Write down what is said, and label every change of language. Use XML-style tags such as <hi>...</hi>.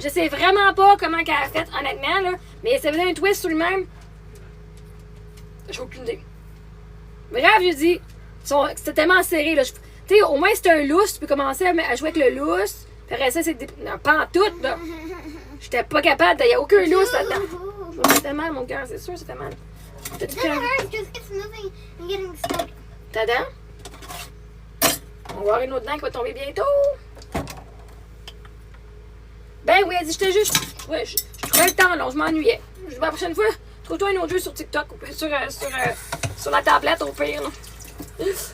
<fr>Je sais vraiment pas comment qu'elle a fait, honnêtement, là. Mais ça faisait un twist sur le même. J'ai aucune idée. Bref, je dis, c'était tellement serré, là. Tu sais, au moins, c'est un lousse. Tu peux commencer à jouer avec le lousse. Puis après ça, c'est des... Non, pas en tout, là. J'étais pas capable. Il n'y a aucun lousse là-dedans. Ça fait mal, mon cœur, c'est sûr, ça fait mal. T'as-tu</fr> <en>It doesn't hurt, just it's moving and getting stuck.</en> <fr>ta dent? On va avoir une autre dent qui va tomber bientôt. Ben oui, elle dit, j'étais juste. Ouais, je trouvais le temps long, je m'ennuyais. Je dis, la prochaine fois, trouve-toi un autre jeu sur TikTok, sur la tablette, au pire. Là.</fr>